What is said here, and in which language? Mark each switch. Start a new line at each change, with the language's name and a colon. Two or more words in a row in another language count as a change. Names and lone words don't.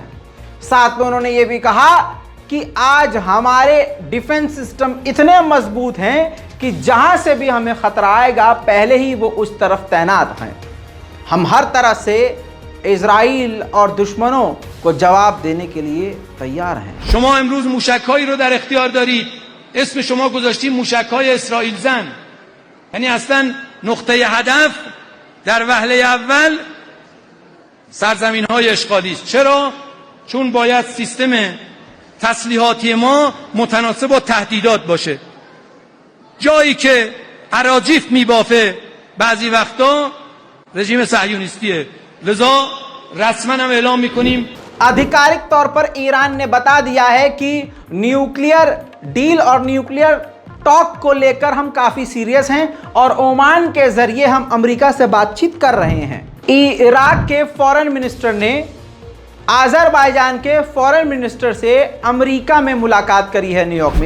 Hindi: साथ में उन्होंने ये भी कहा कि आज हमारे
English: defense system
Hindi: इतने मजबूत हैं कि जहां से भी हमें खतरा आएगा पहले ही वो उस तरफ तैनात हैं। हम हर तरह से इजराइल और दुश्मनों को जवाब देने के लिए तैयार हैं।
Persian: شما امروز موشک‌هایی رو در اختیار دارید، اسم شما گذاشتید موشک‌های اسرائیل زن. یعنی اصلا نقطه هدف در وهله اول سرزمین‌های اشغالی است. چرا؟ چون باید سیستم تسلیحاتی ما متناسب با تهدیدات باشه. جایی که اراجیف میبافه بعضی وقتا رژیم صهیونیستیه. لذا رسما هم اعلام میکنیم
Hindi: आधिकारिक तौर पर ईरान ने बता दिया है कि
English: nuclear deal
Hindi: और
English: nuclear talk
Hindi: को लेकर हम काफी सीरियस हैं और ओमान के जरिए हम अमेरिका से बातचीत कर रहे हैं। इराक के
English: foreign minister
Hindi: ने अजरबैजान के
English: foreign minister
Hindi: से अमेरिका में मुलाकात करी है न्यूयॉर्क में।